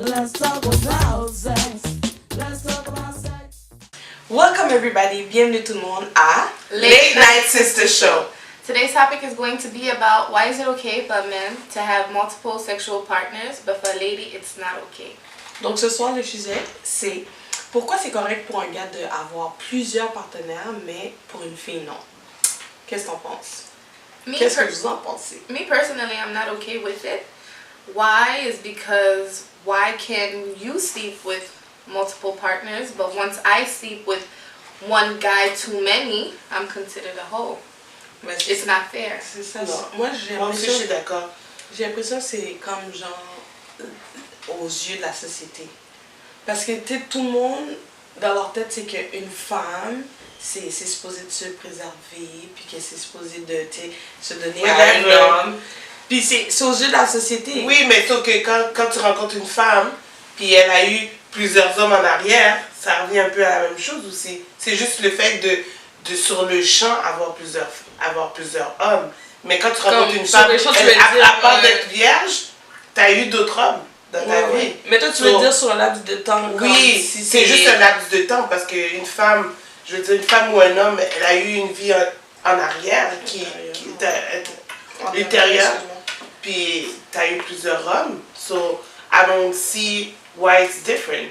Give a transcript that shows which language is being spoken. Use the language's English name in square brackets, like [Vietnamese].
[English] Let's talk about sex. Let's talk about sex. Welcome everybody, [French] bienvenue tout le monde [English] à Latenight Sister Show. Today's topic is going to be about why is it okay for men to have multiple sexual partners, but for a lady it's not okay. [French] Donc ce soir le sujet c'est pourquoi c'est correct pour un gars d'avoir plusieurs partenaires mais pour une fille non. Qu'est-ce que t'en penses? Qu'est-ce que vous en pensez? [English] Me personally, I'm not okay with it. Why is because why can you sleep with multiple partners, but once I sleep with one guy too many, I'm considered a hoe. It's not fair. [French] C'est ça. Moi j'ai l'impression, je suis d'accord. J'ai l'impression que c'est comme genre aux yeux de la société. Parce que tout le monde dans leur tête c'est qu'une femme c'est supposé de se préserver puis que c'est supposé de se donner à un homme. Puis c'est aux yeux de la société. Oui, mais sauf que quand tu rencontres une femme puis elle a eu plusieurs hommes en arrière, ça revient un peu à la même chose aussi. C'est juste le fait de sur le champ avoir plusieurs hommes. Mais quand tu rencontres une femme, à part d'être vierge, t'as eu d'autres hommes dans ta vie. Mais toi tu veux dire sur un laps de temps? Oui, si c'est juste un laps de temps parce qu'une femme, je veux dire une femme ou un homme, elle a eu une vie en arrière qui était ultérieure. Puis t'as eu plusieurs hommes. [English] So I don't see why it's different.